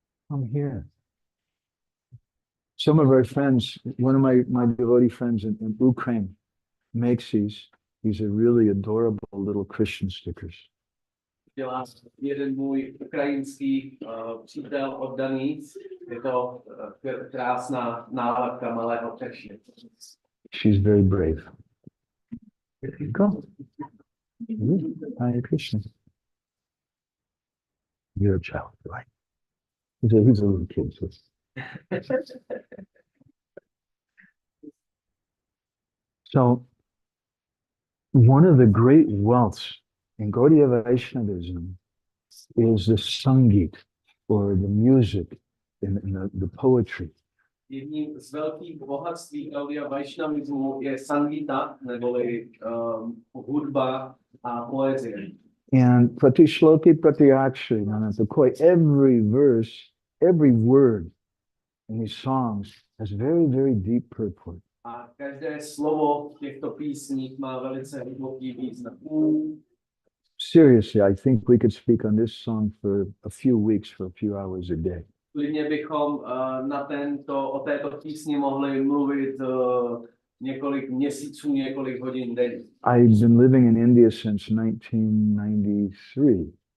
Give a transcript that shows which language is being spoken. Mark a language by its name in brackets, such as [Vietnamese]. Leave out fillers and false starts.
[English] Come here. Some of our friends, one of my devotee friends in Ukraine makes these. These are really adorable little Christian stickers. [Czech] Dělá jeden můj ukrajinský přítel oddaný. Je to krásná nálepka malého Češi. [English] She's very brave. There you go. Hare Krishna. You're a child, right? He's a little kid. So. So, one of the great wealths in Gaudiya Vaishnavism is the Sangeet, or the music, and the poetry. [Czech] Jedním z velkých bohatství Gaudiya Vaishnavismu je Sangita, neboli hudba a poezie. [English] And [Sanskrit] Prati Shloki Prati Akshari, [English] every verse, every word in these songs has very, very deep purport. [Czech] A každé slovo v těchto písních má velice hluboký význam. [English] Seriously, I think we could speak on this song for a few weeks, for a few hours a day. [Czech] Klidně bychom o této písni mohli mluvit několik měsíců, několik hodin denně. [English] I've been living in India since 1993.